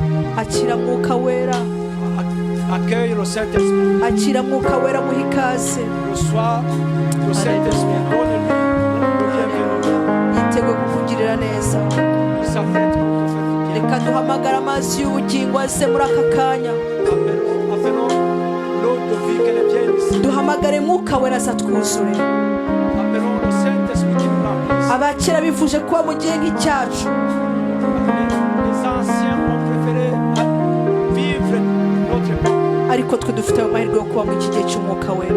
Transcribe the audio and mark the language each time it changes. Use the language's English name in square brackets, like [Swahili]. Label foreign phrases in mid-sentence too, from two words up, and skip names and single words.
[Kinyarwanda] akira mwuka wera, [French] Accueille le Saint-Esprit. [Kinyarwanda] akira mwuka wera muha ikaze. [French] Reçois le Saint-Esprit. Donne-lui le bienvenu. [Kinyarwanda] Yiteguye kukugirira neza. [French] Il s'apprête pour te faire du bien. [Kinyarwanda] Reka duhamagara amazi y'ubugingo aze muri aka kanya. [French] Appelons l'eau de vie qu'elle est bien ici. [Kinyarwanda] Duhamagare mwuka wera aza twuzure. [French] Appelons le Saint-Esprit qui nous remplisse. [Kinyarwanda] Abakera bifuje kuba mu gihe nk'icyacu, [French] Les anciens ont préféré vivre notre époque. [Kinyarwanda] ariko twe dufite amahirwe yo kuba mu iki gihe cy'umwuka wera.